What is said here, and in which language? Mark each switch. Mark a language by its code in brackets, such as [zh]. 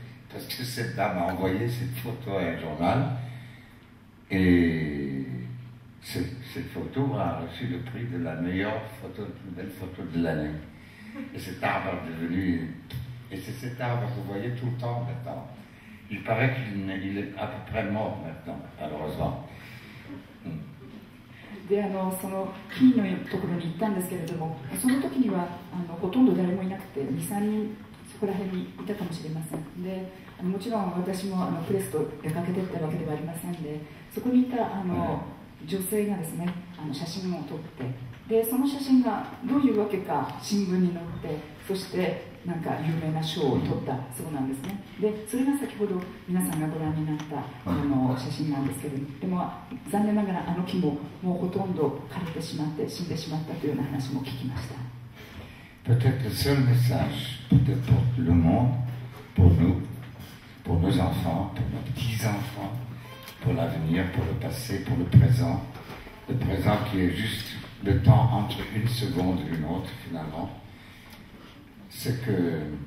[fr] Parce que cette dame a envoyé cette photo à un journal et cette photo a reçu le prix de la meilleure photo, la plus belle photo de l'année. Et cet arbre est devenu... Et c'est cet arbre que vous voyez tout le temps maintenant. Il paraît qu'il est à peu près mort maintenant, malheureusement. [ja] でその木のところに行ったんですけれども、その時にはほとんど誰もいなくて 2,3 人そこら辺にいたかもしれません。でもちろん私もプレスと出かけていったわけではありませんで、そこにいた女性がですね写真を撮って、でその写真がどういうわけか新聞に載って、そしてなんか有名な賞を取ったそうなんですね。でそれが先ほど皆さんがご覧になった写真なんですけれども、でも残念ながら木ももうほとんど枯れてしまって死んでしまったというような話も聞きました。 [fr] Peut-être le seul message, peut-être pour le monde, pour nous, pour nos enfants, pour nos petits-enfants, pour l'avenir, pour le passé, pour le présent qui est juste le temps entre une seconde et une autre finalement, c'est que